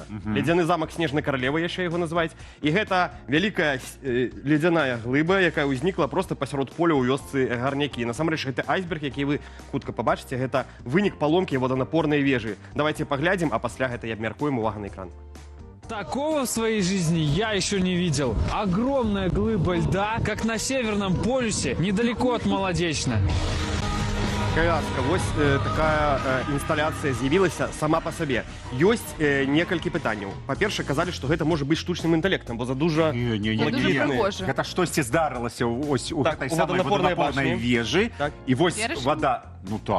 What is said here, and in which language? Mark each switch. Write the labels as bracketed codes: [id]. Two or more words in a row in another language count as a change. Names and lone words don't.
[be] Ледзяны замак Снежнай каралевы яшчэ яго называюць. І гэта вялікая ледзяная глыба, якая ўзнікла проста пасярод поля ў вёсцы Гарнякі. Насамрэч, гэта айсберг, які вы хутка пабачыце, гэта вынік паломкі воданапорнай вежы. Давайте паглядзім, а пасля гэта і абмяркуем. Увага на экран. [ru] Такого в своей жизни я еще не видел. Огромная глыба льда, как на Северном полюсе, недалеко от Молодечно. [be] Каляска, вось такая інсталяцыя з'явілася сама па сабе. Ёсць некалькі пытанняў. Па-першае, казалі, што гэта можа быць штучным інтэлектам, бо за дужа лагічна. Гэта штосьці здарылася ось у гэтай самай воданапорнай вежы. І вось вода... Ну так.